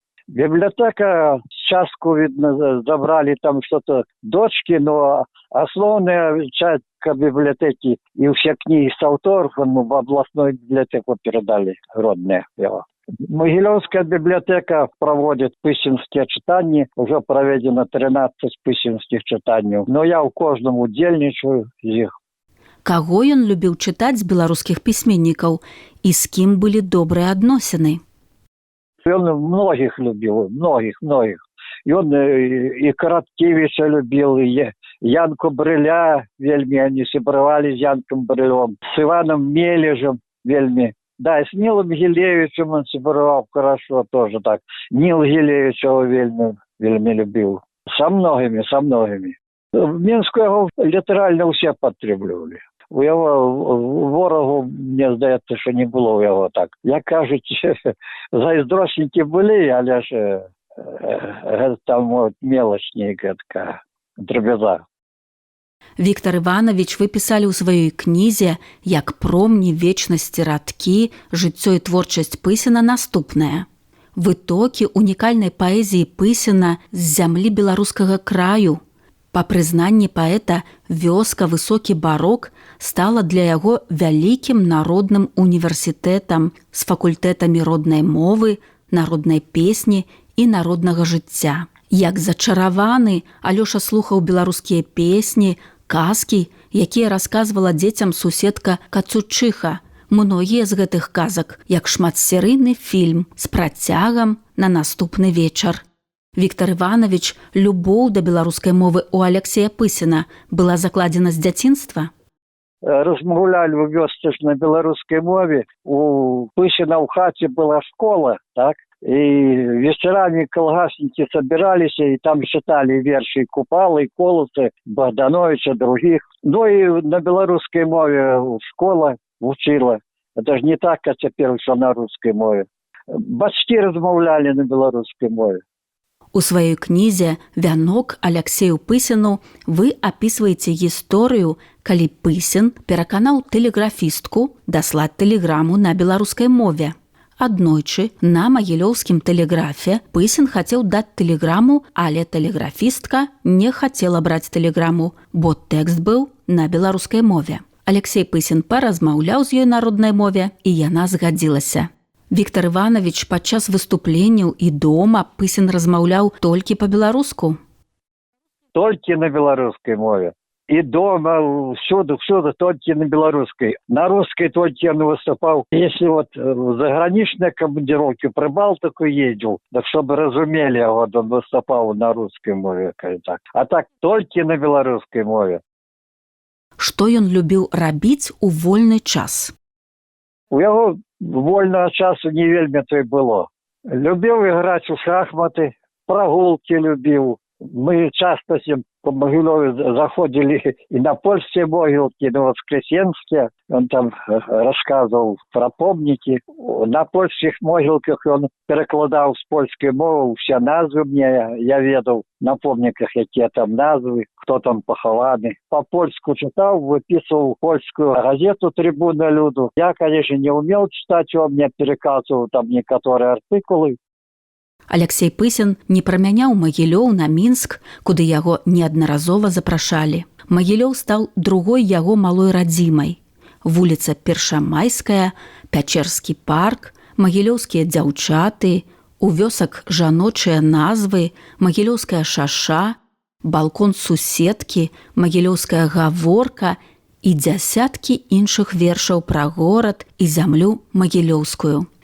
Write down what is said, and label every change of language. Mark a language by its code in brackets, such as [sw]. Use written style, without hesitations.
[ru] Библиотека, частку, видно, забрали там что-то дочки, но основная часть библиотеки и все книги с авторов в областную библиотеку передали, родные его. Могилевская библиотека проводит пысинские читания, уже проведено 13 пысинских читаний, но я у каждому удельничаю из них. [be] Каго ён любіў чытаць з беларускіх пісьменнікаў і з кім былі добрыя адносіны? [ru] Он многих любил, многих. И он и Короткевича любил, и Янку Брыля, вельми они собрали с Янком Брылем, с Иваном Мележем, вельми. Да, и с Нилом Гилевичем он собрал хорошо тоже так. Нил Гилевич его вельми любил. Со многими. В Минску его литерально все потребляли. [uk] У його ворогу, мені здається, що не було у його так. Як кажуть, зайздросники були, але ж там мелочні така дріб'яза. [be] Віктор Іванович вы пісалі ў сваёй кнізе «Як промні вечнасці радкі. Жыццё і творчасць Пысіна» наступнае. Вытокі унікальнай паэзіі Пысіна з зямлі беларускага краю. Па прызнанні паэта, вёска «Высокі барок» стала для яго вялікім народным універсітэтам з факультэтамі роднай мовы, народнай песні і народнага жыцця. Як зачараваны, Алёша слухаў беларускія песні, казкі, якія расказвала дзецям суседка Кацучыха. Многія з гэтых казак, як шматсерыйны фільм з працягам на наступны вечар. Віктор Іванович, любоў да беларускай мовы у Аляксея Пысіна была закладзена з дзяцінства? Размаўлялі ў вёсцы на беларускай мове. У Пысіна ў хаце была школа, так? [ru] И вечерами колгасники собирались и там читали верши Купалы, Колосы, Богдановича, других. Ну и на белорусской мове школа учила. Это же не так, как теперь, что на русской мове. [be] Бацькі размаўлялі на беларускай мове. У сваёй кнізе «Вянок» Аляксею Пысіну вы апісваеце гісторыю, калі Пысін пераканаў тэлеграфістку даслаць тэлеграму на беларускай мове. Аднойчы на магілёўскім тэлеграфе Пысін хацеў даць тэлеграму, але тэлеграфістка не хацела браць тэлеграму, бо тэкст быў на беларускай мове. Аляксей Пысін паразмаўляў з ёй на роднай мове, і яна згадзілася. Віктор Іванович падчас выступленняў і дома Пысін размаўляў толькі па-беларуску? Толькі на беларускай мове. [ru] И дома, всюду, только на белорусской. На русской только он выступал. Если вот в заграничной командировке при Балтику ездил, так чтобы разумели, вот он выступал на русской мове. Так. А так только на белорусской мове. [be] Што ён любіў рабіць у вольны час? У яго [ru] вольного часу не вельмі то и было. Любил играть в шахматы, прогулки любил. Мы часто с ним по Могилеве заходили и на польские могилки, и на воскресенские. Он там рассказывал про помники. На польских могилках он перекладал с польской мовы все назвы мне. Я ведал на помниках, какие там назвы, кто там похованы. По-польску читал, выписывал польскую газету «Трибуна люду». Я, конечно, не умел читать, он мне переказывал там некоторые артикулы. [be] Аляксей Пысін не прамяняў Магілёў на Мінск, куды яго неаднаразова запрашалі. Магілёў стаў другой яго малой радзімай. Вуліца Першамайская, Пячэрскі парк, магілёўскія дзяўчаты, у вёсак жаночыя назвы, магілёўская шаша, балкон суседкі, магілёўская гаворка і дзясяткі іншых вершаў пра горад і зямлю магілёўскую.